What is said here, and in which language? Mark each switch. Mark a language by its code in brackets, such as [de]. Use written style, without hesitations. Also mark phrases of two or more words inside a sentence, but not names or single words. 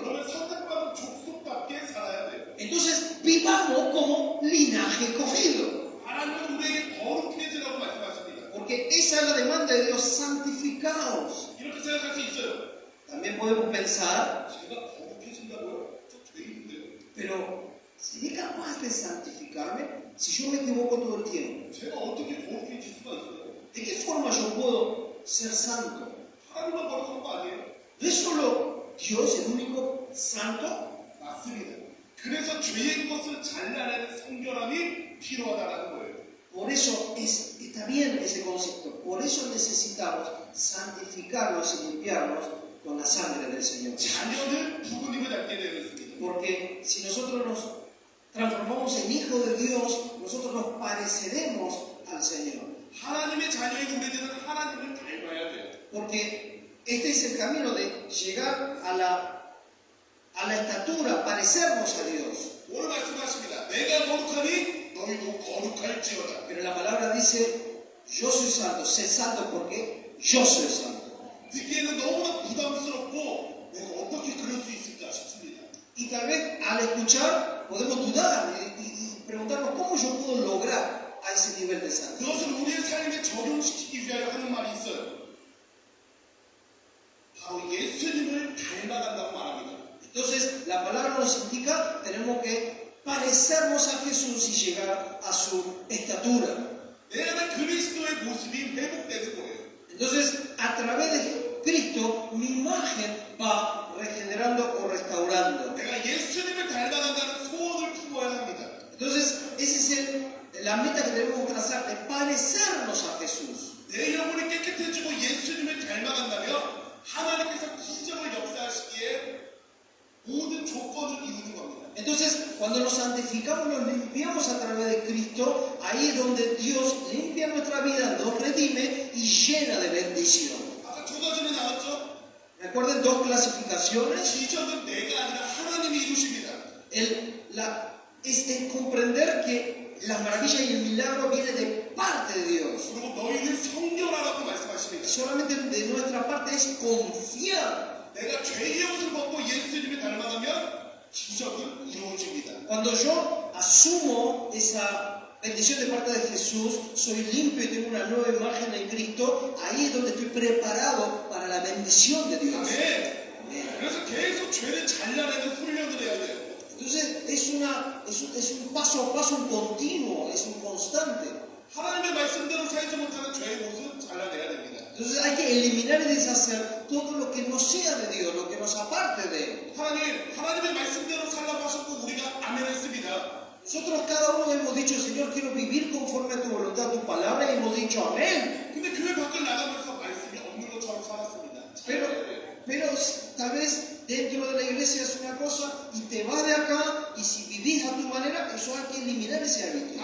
[ko] 그러면 선택받은 족속답게 살아야 돼요. [es] Entonces vivamos como linaje escogido. [ko] 하나님은 우리에게 거룩해지라고 말씀하십니다. [es] Porque esa es la demanda de Dios, santificaos. [ko] 이렇게 생각할 수 있어요. [es] También podemos pensar, [ko] 제가 거룩해진다고요? 저 죄인인데요. [es] pero ¿seré capaz de santificarme si yo me equivoco todo el tiempo? [ko] 제가 어떻게 거룩해질 수가 있어요? [es] ¿De qué forma yo puedo ser santo? [ko] 하나님만 거룩한 거 아니에요? [es] ¿No es solo Dios el único santo? [ko] 맞습니다. 그래서 죄의 것을 잘라내는 성결함이 필요하다는 거예요. [es] Por eso está bien ese concepto. Por eso necesitamos santificarnos y limpiarnos con la sangre del Señor. [ko] 자녀는 부모님을 닮게 되어 있습니다. [es] Porque si nosotros nos transformamos en hijos de Dios, nosotros nos pareceremos al Señor. [ko] 하나님의 자녀인 우리들은 하나님을 닮아야 돼요. [es] Porque este es el camino de llegar a la estatura, parecernos a Dios. [ko] 오늘 말씀하십니다. 내가 거룩하니 너희도 거룩할지어다. [es] Pero la palabra dice, yo soy santo, sé santo porque yo soy santo. [ko] 듣기에는 너무나 부담스럽고 내가 어떻게 그럴 수 있을까 싶습니다. [es] Y tal vez al escuchar podemos dudar y preguntarnos cómo yo puedo lograr a ese nivel de santidad. [ko] 그것을 우리의 삶에 적용시키기 위하여 하는 말이 있어요. 바로 예수님을 닮아간다고 말합니다. [es] Entonces la palabra nos indica tenemos que parecernos a Jesús y llegar a su estatura. [ko] 내 안에 그리스도의 모습이 회복되는 거예요. [es] Entonces a través de Cristo mi imagen va regenerando o restaurando. [ko] 내가 예수님을 닮아간다는 소원을 품어야 합니다. [es] Entonces esa es la meta que debemos trazar, de parecernos a Jesús. [ko] 내 영혼이 깨끗해지고 예수님을 닮아간다면 하나님께서 기적을 역사하시기에 모든 조건을 이루는 겁니다. [es] Entonces, cuando nos santificamos, nos limpiamos a través de Cristo, ahí es donde Dios limpia nuestra vida, nos redime y llena de bendición. [ko] 아까 두 가지는 나왔죠? [es] Recuerden dos clasificaciones. [ko] 기적은 내가 아니라 하나님이 이루십니다. [es] Es comprender que las maravillas y el milagro vienen de parte de Dios. [ko] 그리고 너희는 성결하라고 말씀하십니다. [es] Solamente de nuestra parte es confiar. [ko] 내가 죄의 옷을 벗고 예수님을 닮아가면 기적은 이루어집니다. [es] Cuando yo asumo esa bendición de parte de Jesús, soy limpio y tengo una nueva imagen en Cristo, ahí es donde estoy preparado para la bendición de Dios. [ko] 아멘. 그래서 계속 죄를 잘라내는 훈련을 해야 돼요. [es] Entonces es un paso a paso, un continuo, es un constante. [ko] 하나님의 말씀대로 살지 못하는 죄의 옷은 잘라내야 됩니다. [es] Entonces hay que eliminar y deshacer todo lo que no sea de Dios, lo que nos aparte de Él. [ko] 하나님의 말씀대로 살라고 하셨고 우리가 아멘 했습니다. [es] Nosotros cada uno hemos dicho, Señor, quiero vivir conforme a tu voluntad, tu palabra, y hemos dicho amén. [ko] 근데 교회 밖을 나가면서 말씀이 없는 것처럼 살았습니다. [es] Pero tal vez dentro de la iglesia es una cosa y te vas de acá y si vivís a tu manera, eso hay que eliminar ese hábito.